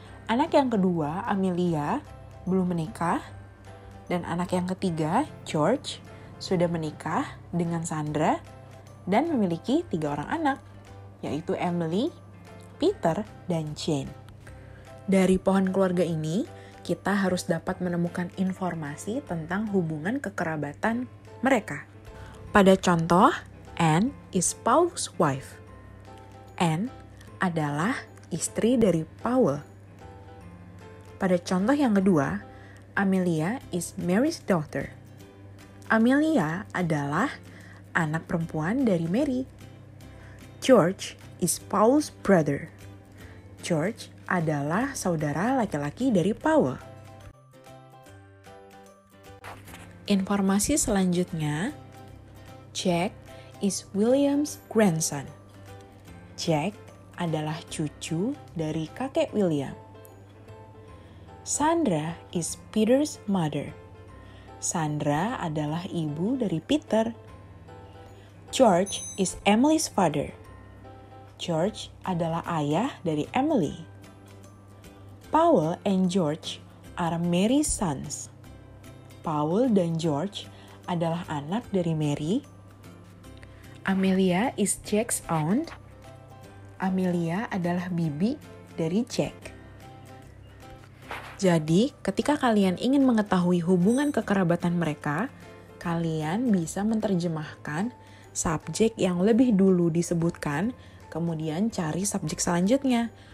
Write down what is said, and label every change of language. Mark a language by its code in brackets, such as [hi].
[id] Anak yang kedua, Amelia, belum menikah. Dan anak yang ketiga, George, sudah menikah dengan Sandra dan memiliki 3 orang anak, yaitu Emily, Peter, dan Jane. Dari pohon keluarga ini, kita harus dapat menemukan informasi tentang hubungan kekerabatan mereka. Pada contoh, [en] Anne is Paul's wife. [id] Anne adalah istri dari Paul. Pada contoh yang kedua, [en] Amelia is Mary's daughter. [id] Amelia adalah anak perempuan dari Mary. [en] George is Paul's brother. [id] George adalah saudara laki-laki dari Paul. Informasi selanjutnya, [en] Jack is William's grandson. [id] Jack adalah cucu dari kakek William. [en] Sandra is Peter's mother. [id] Sandra adalah ibu dari Peter. [en] George is Emily's father. [id] George adalah ayah dari Emily. [en] Paul and George are Mary's sons. [id] Paul dan George adalah anak dari Mary. [en] Amelia is Jack's aunt. [id] Amelia adalah bibi dari Jack. Jadi, ketika kalian ingin mengetahui hubungan kekerabatan mereka, kalian bisa menerjemahkan subjek yang lebih dulu disebutkan, kemudian cari subjek selanjutnya.